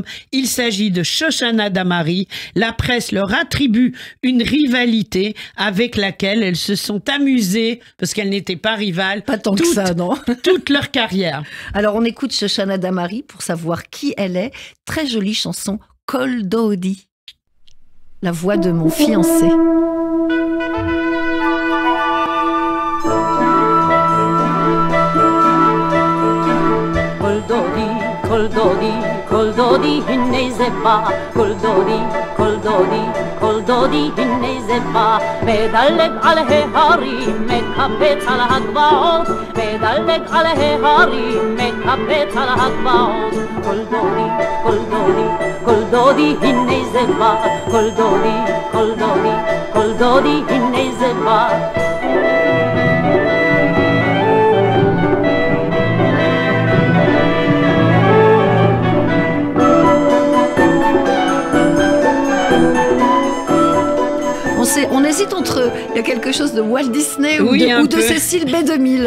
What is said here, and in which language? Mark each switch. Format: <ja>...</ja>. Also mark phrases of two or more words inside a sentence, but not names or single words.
<fr>Il s'agit de Shoshana Damari. La presse leur attribue une rivalité avec laquelle elles se sont amusées, parce qu'elles n'étaient pas rivales, Pas tant que ça, non. toute leur carrière. Alors on écoute Shoshana Damari pour savoir qui elle est. Très jolie chanson, Kol Dodi. La voix de mon fiancé.</fr> <he>Kol Dodi, הנה זה בא, קול דודי, הנה זה בא, מדלג על ההרים, מקפץ על הגבעות, מדלג על ההרים, מקפץ על הגבעות, קול דודי, הנה זה בא, קול דודי, הנה זה בא.</he> <fr>On hésite entre, il y a quelque chose de Walt Disney ou de Cécile B2000.</fr>